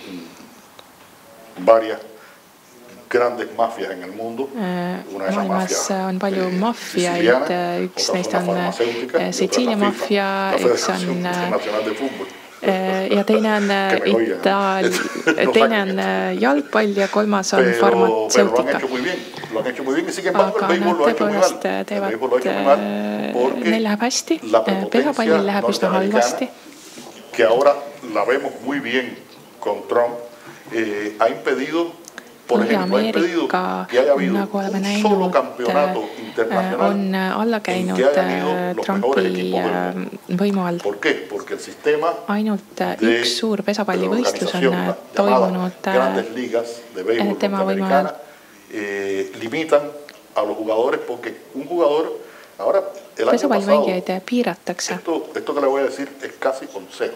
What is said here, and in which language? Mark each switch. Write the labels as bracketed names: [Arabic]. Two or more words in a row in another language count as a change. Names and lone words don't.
[Estonian] Maailmas on palju maffiaid, üks neist on Sitsiilia maffia, üks on ja teine on jalgpall ja 3. on farmatseutika. Aga nad tõepoolest teevad, neil läheb hästi, pesapallil läheb üsna halvasti. [Spanish] la vemos muy bien con Trump, ha impedido, por ejemplo, ha impedido que haya habido un solo campeonato internacional en que hayan ido los mejores equipos del mundo. ¿Por qué? Porque el sistema de organización llamada Grandes Ligas de Béisbol Norteamericana limitan a los jugadores porque un jugador, ahora el año pasado, esto que le voy a decir es casi consejo.